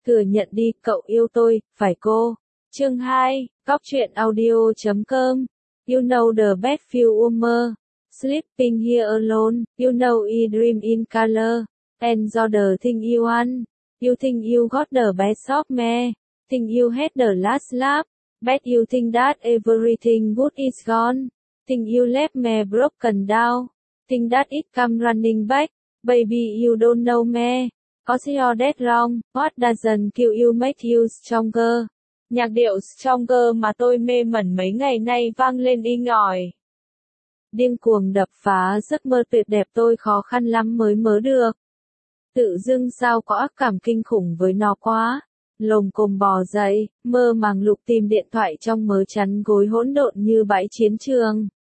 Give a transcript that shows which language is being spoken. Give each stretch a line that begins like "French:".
Vietnamese: Thừa nhận đi, cậu yêu tôi, phải cô? Chương 2, góc truyện audio.com.
English: You know the bad few woman. Sleeping here alone, you know I dream in color. And do the thing you want. You think you got the best of me. Think you had the last laugh. Bet you think that everything good is gone. Think you left me broken down. Think that it come running back. Baby you don't know me. Cause you're dead wrong. What doesn't kill you make you stronger.
Vietnamese: Nhạc điệu Stronger mà tôi mê mẩn mấy ngày nay vang lên inh ỏi. Điên cuồng đập phá giấc mơ tuyệt đẹp tôi khó khăn lắm mới mớ được. Tự dưng sao có ác cảm kinh khủng với nó quá. Lồm cồm bò dậy, mơ màng lục tìm điện thoại trong mớ chăn gối hỗn độn như bãi chiến trường.